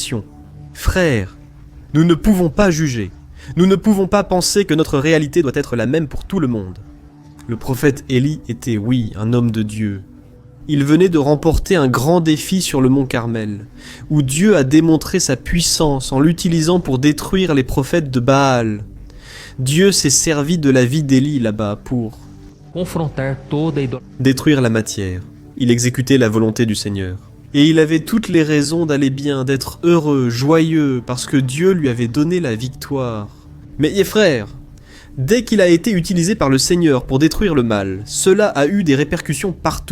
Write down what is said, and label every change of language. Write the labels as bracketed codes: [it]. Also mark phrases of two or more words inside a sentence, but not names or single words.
[fr] » Frères, nous ne pouvons pas juger. Nous ne pouvons pas penser que notre réalité doit être la même pour tout le monde. Le prophète Élie était, oui, un homme de Dieu. Il venait de remporter un grand défi sur le mont Carmel, où Dieu a démontré sa puissance en l'utilisant pour détruire les prophètes de Baal. Dieu s'est servi de la vie d'Élie là-bas pour [pt] confrontar toda a idolatria. [fr] détruire la matière. Il exécutait la volonté du Seigneur. Et il avait toutes les raisons d'aller bien, d'être heureux, joyeux, parce que Dieu lui avait donné la victoire. Mais frère, dès qu'il a été utilisé par le Seigneur pour détruire le mal, cela a eu des répercussions partout.